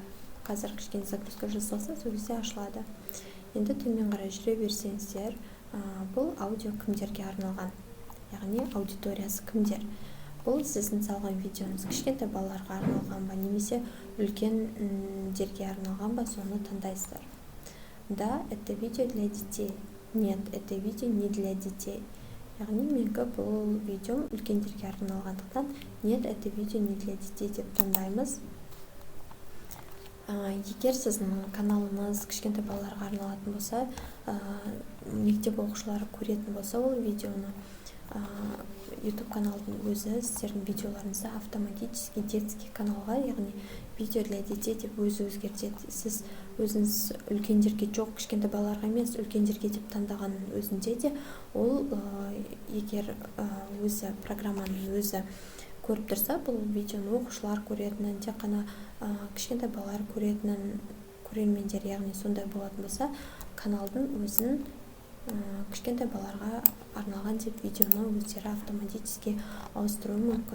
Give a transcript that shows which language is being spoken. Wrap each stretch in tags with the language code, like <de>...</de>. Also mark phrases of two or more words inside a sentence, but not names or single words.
<kk>Қазір кішкене загрузка жасалса, сол кезде ашылады. Енді төмен қарай жүре берсеңіздер, бұл аудио кімдерге арналған, яғни аудиториясы кімдер. Бұл сіздің салған видеоңыз кішкентай балаларға арналған ба, немесе үлкендерге арналған ба, соны таңдайсыздар.</kk> <ru>Да, это видео для детей. Нет, это видео не для детей.</ru> <kk>Яғни менікі бұл видеом үлкендерге арналғандықтан,</kk> <ru>нет, это видео не для детей</ru> <kk>деп таңдаймыз. Егер сіздің каналыңыз кішкентай балаларға арналатын болса, мектеп оқушылары көретін болса, ол видеоны YouTube каналдың өзі сіздердің видеоларыңызды автоматически детский каналға, яғни</kk> <ru>видео для детей</ru> <kk>деп өзі өзгертеді. Сіз өзіңіз үлкендерге жоқ, кішкентай балаларға емес, үлкендерге деп таңдағанның өзінде де, ол егер өзі программаның өзі көріп тұрса, бұл видеоны оқушылар көретінін, тек қана кішкентай балалар көретінін көрермендер, яғни сондай болатын болса, каналдың өзін кішкентай балаларға арналған деп видеоны өздері автоматически ауыстыруы мүмкін.</kk>